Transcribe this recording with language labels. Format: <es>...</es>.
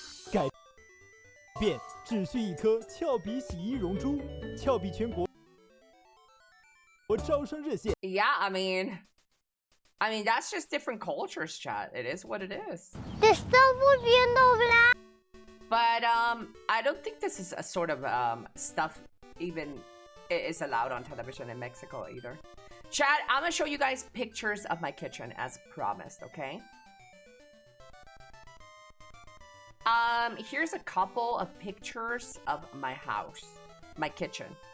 <zh>改变只需一颗俏皮洗衣溶珠，俏皮全国招生热线。</zh> <en>Yeah, I mean, I mean, that's just different cultures, chat. It is what it is.</en> <es>Te estás volviendo blanco.</es> <en>But I don't think this is a sort of stuff even is allowed on television in Mexico either. Chat, I'm gonna show you guys pictures of my kitchen as promised, okay? Here's a couple of pictures of my house, my kitchen.</en>